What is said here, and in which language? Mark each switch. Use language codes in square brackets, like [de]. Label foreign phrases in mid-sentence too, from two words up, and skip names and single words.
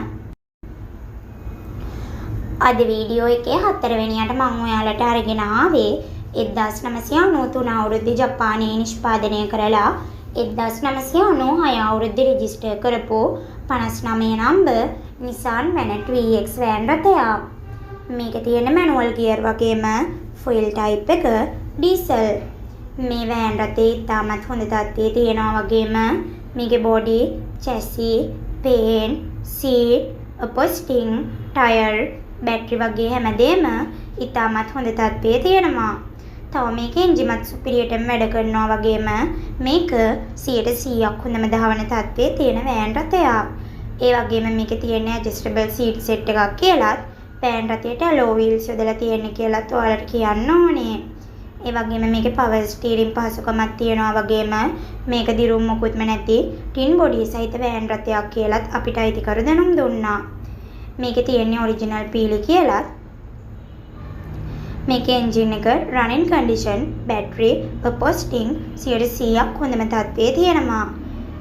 [si] අද වීඩියෝ එකේ 4 වෙනියට මම ඔයාලට අරගෙන ආවේ 1993 අවුරුද්දේ ජපානයේ නිෂ්පාදනය කරලා 1996 අවුරුද්දේ රෙජිස්ටර් කරපු 59 නම්බර් Nissan Vanette VX වෑන් රථයක්. මේකේ තියෙන [en] manual gear [si] වගේම [en] fuel type [si] එක ඩීසල්. මේ වෑන් රථේ ඉතාමත් හොඳ තත්ත්වයේ තියෙනවා වගේම මේකේ බොඩි, [en] chassis, paint, seat, upholstering, tire, battery [si] වගේ හැමදේම ඉතාමත් හොඳ තත්ත්වයේ තියෙනවා. තව මේකේ එන්ජිමත් සුපිරියටම වැඩ කරනවා වගේම මේක 100%ක් හොඳම දහවන තත්ත්වයේ තියෙන වෑන් රථයක්. ඒ වගේම මේකේ තියෙන [en] adjustable seat set [si] එකක් කියලාත් වෑන් රථයට [en] alloy wheels [si] යොදලා තියෙන්නේ කියලාත් ඔයාලට කියන්න ඕනේ. ඒ වගේම මේකේ [en] power steering [si] පහසුකමක් තියෙනවා වගේම මේක දිරුම් මොකුත්ම නැති [en] tin body [si] සහිත වෑන් රථයක් කියලාත් අපිට අයිතිකරු දැනුම් දුන්නා. මේකේ තියෙන්නේ original පීලි කියලාත්. මේකේ එන්ජින් එක [en] running condition, battery, upholstering [si] 100%ක් හොඳම තත්ත්වයේ තියෙනවා.